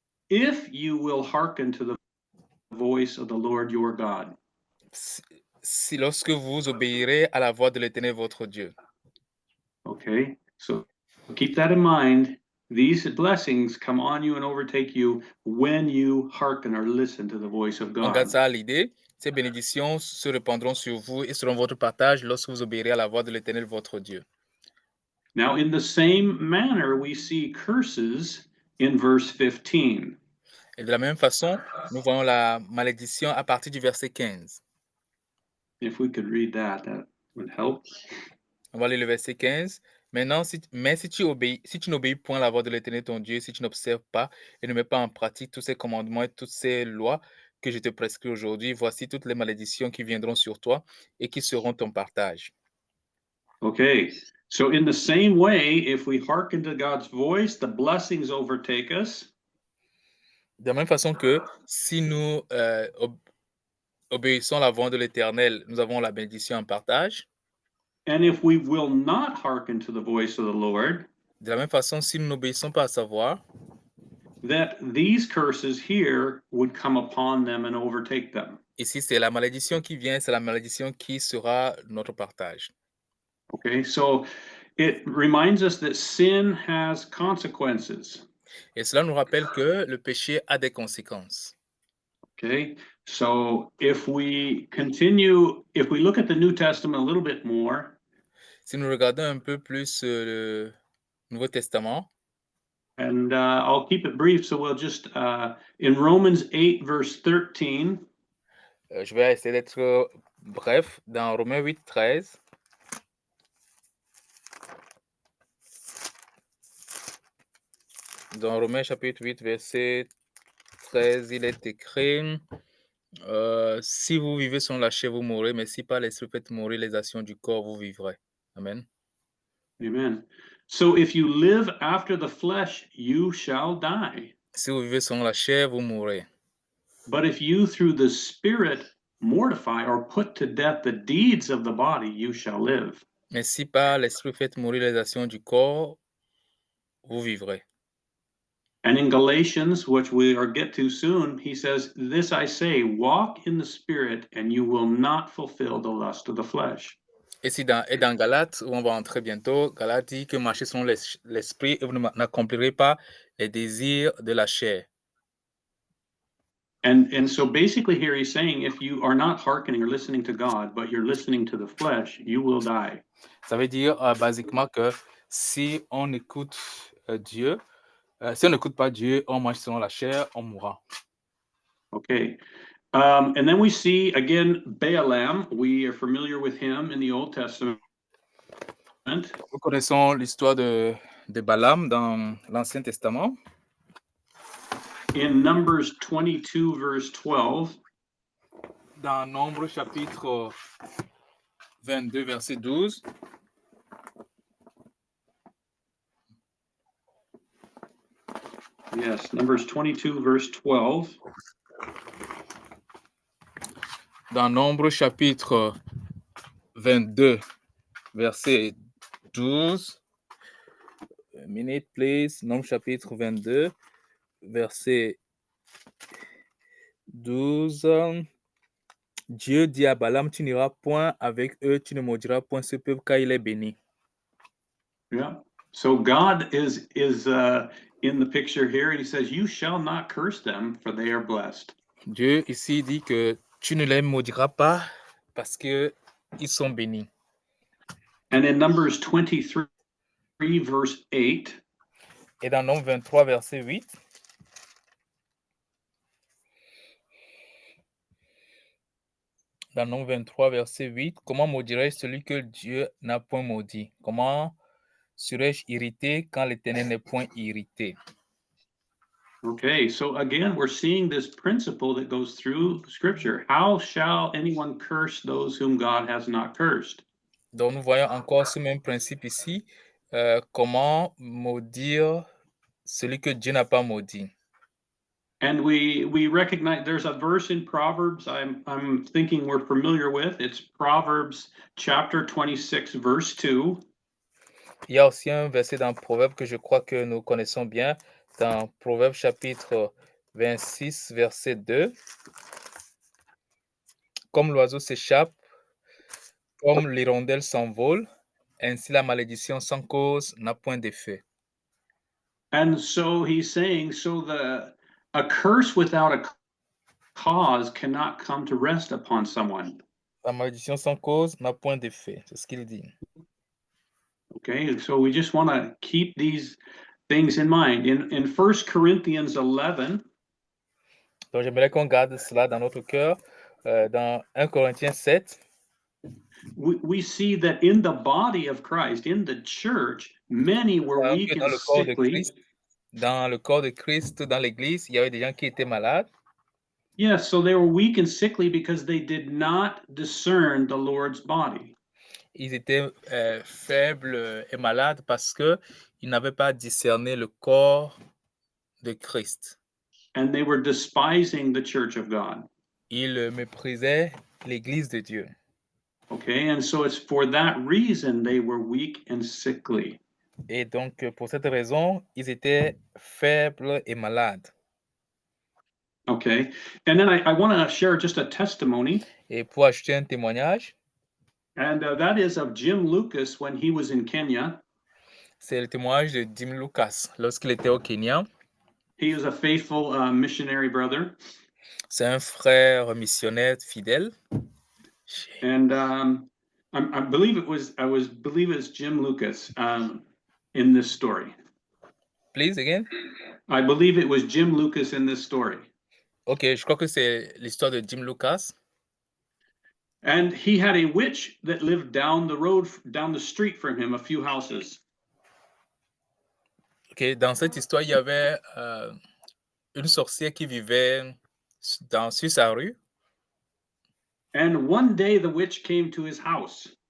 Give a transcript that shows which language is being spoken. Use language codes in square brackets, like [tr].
[en] If you will hearken to the voice of the Lord your God. [fr] Si lorsque vous obéirez à la voix de l'Éternel votre Dieu. [en] Okay, so keep that in mind. these blessings come on you and overtake you when you hearken or listen to the voice of [fr] On garde [en] God. [fr] ça à l'idée. Ces bénédictions se répandront sur vous et seront votre partage lorsque vous obéirez à la voix de l'Éternel, votre Dieu. [en] Now, in the same manner, we see curses in verse 15. [fr] Et de la même façon, nous voyons la malédiction à partir du verset 15. [en] If we could read that, that would help. [fr] On va lire le verset 15. Maintenant, si tu n'obéis point à la voix de l'Éternel ton Dieu, si tu n'observes pas et ne mets pas en pratique tous ces commandements et toutes ces lois que je te prescris aujourd'hui, voici toutes les malédictions qui viendront sur toi et qui seront ton partage. [en] Okay, so in the same way, if we hearken to God's voice, the blessings overtake us. [fr] De la même façon que si nous obéissons à la voix de l'Éternel, nous avons la bénédiction en partage. [en] And if we will not hearken to the voice of the Lord, [fr] De la même façon, si nous n'obéissons pas à sa voix, [en] that these curses here would come upon them and overtake them. [fr] ici c'est la malédiction qui vient, c'est la malédiction qui sera notre partage. [en] Okay, so it reminds us that sin has consequences. [fr] Et cela nous rappelle que le péché a des conséquences. [en] Okay, so if we look at the New Testament a little bit more, [fr] Si nous regardons un peu plus le Nouveau Testament, [en] and I'll keep it brief, so we'll just, in Romans 8, verse 13, [fr] je vais essayer d'être bref. Dans Romains 8, 13, dans Romains chapitre 8, verset 13, il est écrit si vous vivez selon la chair, vous mourrez, mais si par l'esprit faites mourir les actions du corps, vous vivrez. [en] Amen. amen. So if you live after the flesh, you shall die. [fr] Si vous vivez selon la chair, vous mourrez. [en] But if you through the Spirit mortify or put to death the deeds of the body, you shall live. [fr] Mais si par l'esprit faites mourir les actions du corps, vous vivrez. [en] And in Galatians, which we are get to soon, he says, "This I say, walk in the Spirit, and you will not fulfill the lust of the flesh." [fr] Et dans Galates, où on va entrer bientôt, Galates dit que marchez selon l'esprit et vous n'accomplirez pas les désirs de la chair. [en] And so basically here he's saying, if you are not hearkening or listening to God, but you're listening to the flesh, you will die. [fr] Ça veut dire basiquement que si on écoute Dieu, si on n'écoute pas Dieu, on marche selon la chair, on mourra. [en] Okay. And then we see again Balaam. We are familiar with him in the Old Testament. [fr] Nous connaissons l'histoire de Balaam dans l'Ancien Testament. [en] In Numbers 22, verse 12, [fr] Dans Nombre chapitre 22, verset 12. [en] yes, Numbers 22, verse 12. [fr] Dans Nombre chapitre 22, verset 12. [en] A minute, please. [fr] Nombre chapitre 22, verset 12. Dieu dit à Balaam, tu n'iras point avec eux, tu ne maudiras point ce peuple car il est béni. [en] Yeah. So God is in the picture here, and he says, "You shall not curse them, for they are blessed." [fr] Dieu ici dit que tu ne les maudiras pas parce que ils sont bénis. [en] And in Numbers 23, verse 8, [fr] Et dans Nombre 23, verset 8. Dans Nombre 23, verset 8, comment maudirais-je celui que Dieu n'a point maudit? Comment serais-je irrité quand l'Éternel n'est point irrité? [en] okay, so again, we're seeing this principle that goes through Scripture. How shall anyone curse those whom God has not cursed? [fr] Donc nous voyons encore ce même principe ici. Comment maudire celui que Dieu n'a pas maudit? [en] And we recognize there's a verse in Proverbs I'm thinking we're familiar with. It's Proverbs chapter 26, verse 2. [fr] Il y a aussi un verset dans Proverbe que je crois que nous connaissons bien, dans Proverbe chapitre 26, verset 2. Comme l'oiseau s'échappe, comme l'hirondelle s'envole, ainsi la malédiction sans cause n'a point d'effet. [en] And so he's saying, a curse without a cause cannot come to rest upon someone. [fr] La malédiction sans cause n'a point d'effet. C'est ce qu'il dit. [en] Okay, so we just want to keep these things in mind. In 1 Corinthians 11, [fr] Donc, j'aimerais qu'on garde cela dans notre cœur. Dans 1 Corinthiens 7, [en] we see that in the body of Christ, in the church, many were weak [fr] que [en] and [fr] dans le corps de [en] sickly. [fr] Christ, dans le corps de Christ, dans l'Église, il y avait des gens qui étaient malades. [en] Yes, so they were weak and sickly because they did not discern the Lord's body. [fr] Ils étaient faibles et malades parce qu'ils n'avaient pas discerné le corps de Christ. [en] And they were despising the church of God. [fr] Ils méprisaient l'Église de Dieu. [en] Okay, and so it's for that reason they were weak and sickly. [fr] Et donc, pour cette raison, ils étaient faibles et malades. [en] Okay, and then I want to share just a testimony, [fr] Et pour ajouter un témoignage, [en] and that is of Jim Lucas when he was in Kenya. [fr] c'est le témoignage de Jim Lucas lorsqu'il était au Kenya. [en] He was a faithful missionary brother, [fr] C'est un frère missionnaire fidèle. [en] and I believe it's Jim Lucas in this story. Please, again? I believe it was Jim Lucas in this story. [fr] Ok, je crois que c'est l'histoire de Jim Lucas. [en] And he had a witch that lived down the street from him, a few houses. [fr] Ok, dans cette histoire, il y avait une sorcière qui vivait sur sa rue. [en] And one day the witch came to his house